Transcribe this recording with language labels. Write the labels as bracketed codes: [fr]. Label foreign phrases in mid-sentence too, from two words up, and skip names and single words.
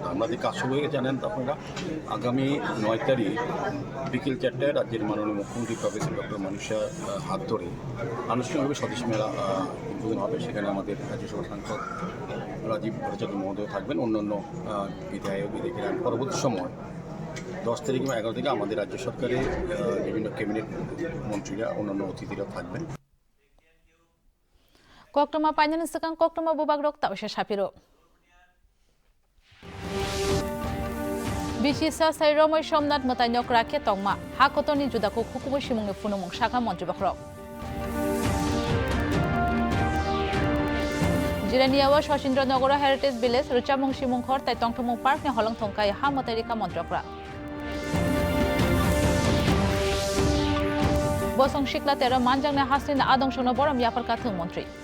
[bn] আমাদের কাজ শুরু হয়ে জানেন আপনারা, আগামী 9 তারিখ বিকেল 4টায় রাজ্যের মাননীয় মুখ্যমন্ত্রী প্রফেসর ডক্টর মানিক শাহর হাত ধরে আনুষ্ঠানিকভাবে স্বদেশী মেলা উদ্বোধন হবে। সেখানে আমাদের রাজ্যসভা সাংসদ রাজীব ভট্টাচার্য মহোদয় থাকবেন, অন্যান্য বিধায়ক বিধায়িকারা। পরবর্তী সময় 10 তারিখ এবং 11 তারিখে আমাদের রাজ্য সরকারের বিভিন্ন ক্যাবিনেট মন্ত্রীরা অন্যান্য অতিথিরা থাকবেন। [trp] कोक्टमा पाइनानि सिगां कोक्टमा बुबाग रक तावसे साफिरो बिसिसा साइरमै सोमनाथ मोतायनक राखे तंगमा हाकतनि जुदाको खुकुबो सिमुंनि फुनुमुं शाखा मन्त्री बखरक जिरानियावा सचिन्द्रनगर हेरिटेज विलेज रुचामुं सिमुंखर ताइ तंथमुं पार्कनि हलं थंकाय हा मतारिका मन्त्रकरा बसं सिक्ला तेरो मानजांनि हास्लिन आदंसनो बरम याफरका थों मन्त्री